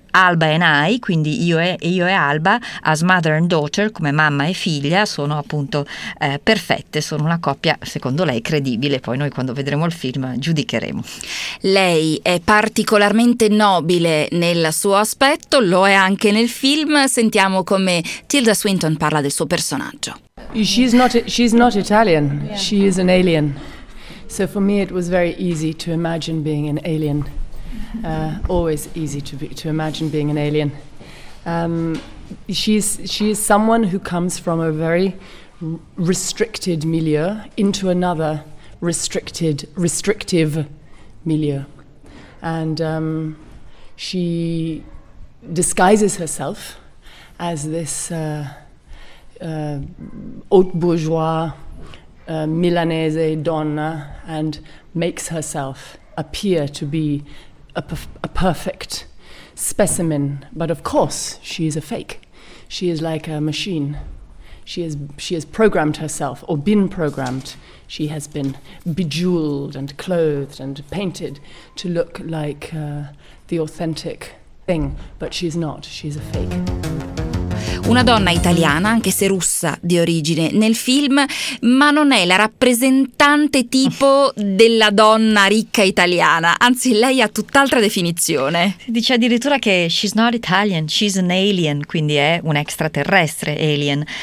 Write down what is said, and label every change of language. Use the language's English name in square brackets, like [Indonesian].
[English] Alba and I, [Italian] quindi io e Alba, [English] as mother and daughter, [Italian] come mamma e figlia, sono appunto perfette, sono una coppia, secondo lei, credibile. Poi noi quando vedremo il film giudicheremo. Lei è particolarmente nobile nel suo aspetto, lo è anche nel film. Sentiamo come Tilda Swinton parla del suo personaggio. [English] She's not Italian, she is an alien. So for me it was very easy to imagine being an alien. Always easy to imagine being an alien. She is someone who comes from a very restricted milieu into another restrictive milieu. And she disguises herself as this haute bourgeois Milanese donna and makes herself appear to be a perfect specimen, but of course she is a fake. She is like a machine. She has programmed herself, or been programmed. She has been bejeweled and clothed and painted to look like the authentic thing, but she's not. She's a fake. [Italian] Una donna italiana, anche se russa di origine, nel film, ma non è la rappresentante tipo della donna ricca italiana, anzi lei ha tutt'altra definizione. Si dice addirittura che [English] she's not Italian, she's an alien, [Italian] quindi è un extraterrestre alien.